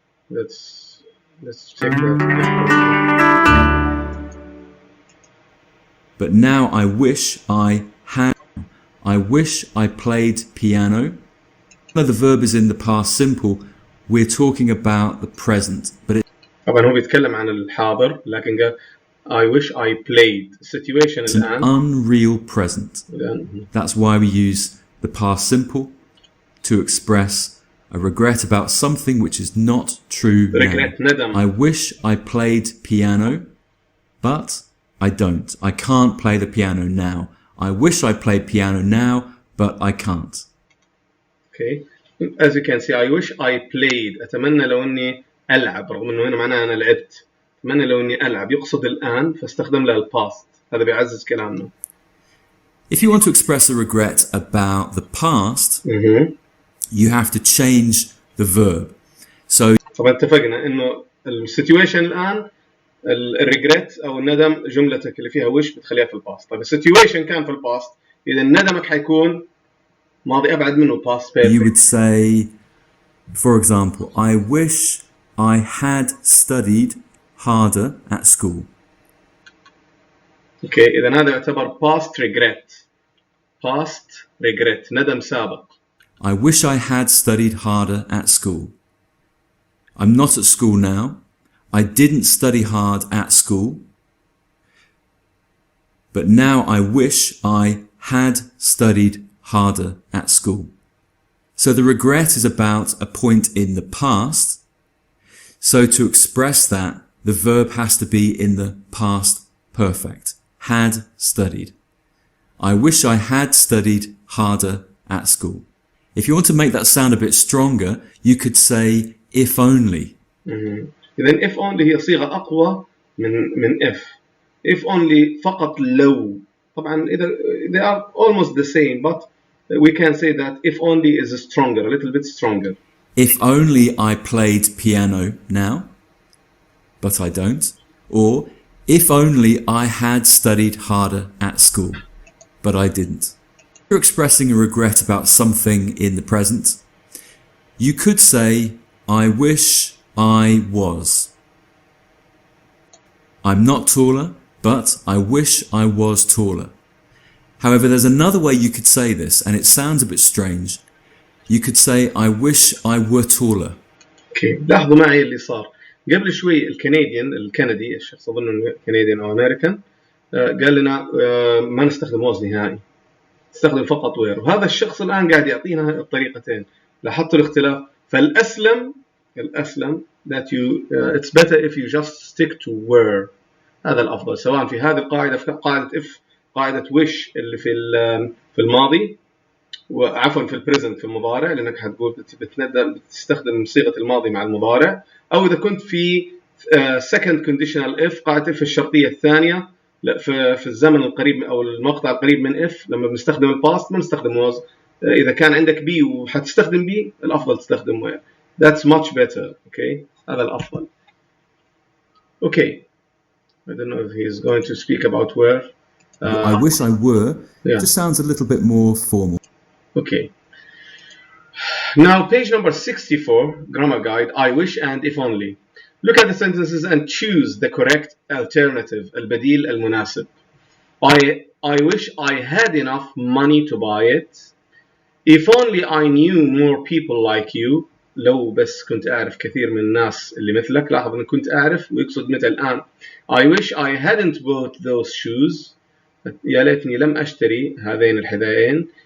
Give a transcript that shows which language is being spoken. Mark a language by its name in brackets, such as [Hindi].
[English] Let's check that. But now I wish I had. I wish I played piano. Though the verb is in the past simple, we're talking about the present, but [Arabic] طبعا هو بيتكلم عن الحاضر لكن قال [English] I wish I played [Arabic] situation [English] it's an [Arabic] الآن. [English] unreal present. That's why we use the past simple to express a regret about something which is not true regret now. [Arabic] ندم. [English] I wish I played piano, but I don't. I can't play the piano now. I wish I played piano now, but I can't. Okay. As you can see, I wish I played. [Arabic] أتمنى لو إني ألعب رغم إنه هنا معناها أنا لعبت. أتمنى لو إني ألعب يقصد الآن فاستخدم له الباست. هذا بيعزز كلامنا. [English] If you want to express a regret about the past, you have to change the verb. So [Arabic] طبعا اتفقنا إنه السيتويشن الآن الريجريت أو الندم جملتك اللي فيها wish بتخليها في الباست. طيب السيتويشن كان في الباست إذا ندمك حيكون ماضي أبعد منه past perfect. [English] You would say, for example, I wish I had studied harder at school. [Arabic] Okay, إذا هذا يعتبر past regret. Past regret ندم سابق. [English] I wish I had studied harder at school. I'm not at school now. I didn't study hard at school. But now I wish I had studied harder at school. So the regret is about a point in the past. So to express that, the verb has to be in the past perfect. Had studied. I wish I had studied harder at school. If you want to make that sound a bit stronger, you could say if only. [Arabic] إذن if only هي صيغة أقوى من if. [English] If only [Arabic] فقط لو. طبعا [English] they are almost the same, but we can say that if only is stronger, a little bit stronger. If only I played piano now, but I don't. Or if only I had studied harder at school, but I didn't. If you're expressing a regret about something in the present, you could say, I wish I was. I'm not taller, but I wish I was taller. However, there's another way you could say this, and it sounds a bit strange. You could say, I wish I were taller. [Arabic] Okay. لاحظوا معي اللي صار. قبل شوي الكندي الشخص أظن إنه كنديان أو أمريكان قال لنا ما نستخدم was نهائي. نستخدم فقط were. وهذا الشخص الآن قاعد يعطينا الطريقتين. لاحظتوا الاختلاف؟ فالأسلم [English] that you it's better if you just stick to were. [Arabic] هذا الأفضل سواء في هذه القاعدة في قاعدة if قاعدة wish اللي في الماضي وعفوا في البريزنت في المضارع لأنك حتقول بتستخدم صيغة الماضي مع المضارع أو إذا كنت في second conditional if قاعدة if الشرطية الثانية في الزمن القريب أو المقطع القريب من if لما بنستخدم الباست ما نستخدم was. إذا كان عندك be وحتستخدم be الأفضل تستخدم were. [English] That's much better. [Arabic] Okay, هذا الأفضل. [English] Okay, I don't know if he's going to speak about were. I wish I were. Yeah. It just sounds a little bit more formal. Okay. Now page number 64, grammar guide, I wish and if only. Look at the sentences and choose the correct alternative, [Arabic] البديل المناسب. [English] I wish I had enough money to buy it. If only I knew more people like you. [Arabic] لو بس كنت أعرف كثير من الناس اللي مثلك. لاحظ أن كنت أعرف ويقصد متى الآن. [English] I wish I hadn't bought those shoes. [Arabic] يا ليتني لم أشتري هذين الحذاءين.